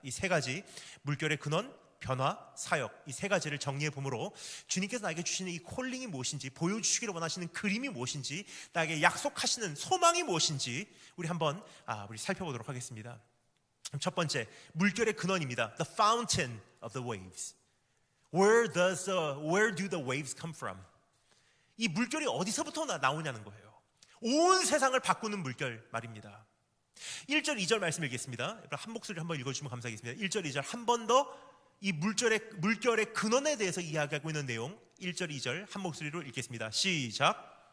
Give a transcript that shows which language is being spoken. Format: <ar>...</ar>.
<ko>이 세 가지, 물결의 근원, 변화, 사역, 이 세 가지를 정리해 보므로 주님께서 나에게 주시는 이 콜링이 무엇인지, 보여주시기를 원하시는 그림이 무엇인지, 나에게 약속하시는 소망이 무엇인지 우리 한번 우리 살펴보도록 하겠습니다. 첫 번째, 물결의 근원입니다.</ko> <en>The fountain of the waves. Where do the waves come from?</en> <ko>이 물결이 어디서부터 나오냐는 거예요. 온 세상을 바꾸는 물결 말입니다. 1절 2절 말씀 읽겠습니다. 한 목소리 한번 읽어주시면 감사하겠습니다. 1절 2절 한 번 더 이 물결의 근원에 대해서 이야기하고 있는 내용 1절 2절 한 목소리로 읽겠습니다. 시작.</ko>